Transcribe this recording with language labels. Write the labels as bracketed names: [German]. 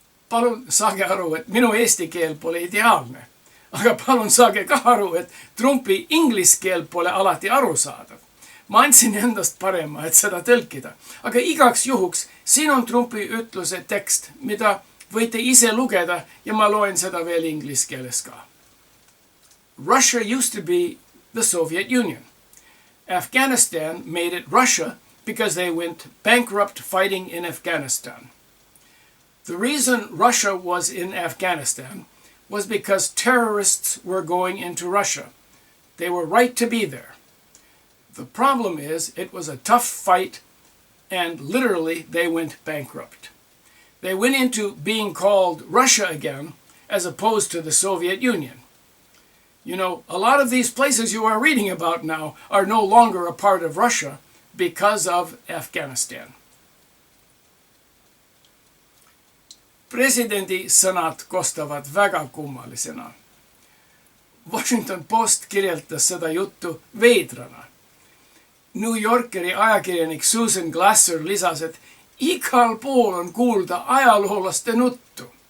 [Estonian] Palun saage aru, et minu eesti keel pole ideaalne, aga palun saage ka aru, et Trumpi inglise keel pole alati arusaadav. Ma andsin endast parema, et seda tõlkida, aga igaks juhuks siin on Trumpi ütluse tekst, mida võite ise lugeda ja ma loen seda veel inglise keeles ka. [English] Russia used to be the Soviet Union, Afghanistan made it Russia because they went bankrupt fighting in Afghanistan. The reason Russia was in Afghanistan was because terrorists were going into Russia. They were right to be there. The problem is it was a tough fight and literally they went bankrupt. They went into being called Russia again as opposed to the Soviet Union. You know, a lot of these places you are reading about now are no longer a part of Russia because of Afghanistan. [Estonian] Presidendi sõnad kostavad väga kummalisena. Washington Post kirjeldas seda juttu veidrana. New Yorkeri ajakirjanik Susan Glasser lisas, et igal pool on kuulda ajaloolaste nuttu.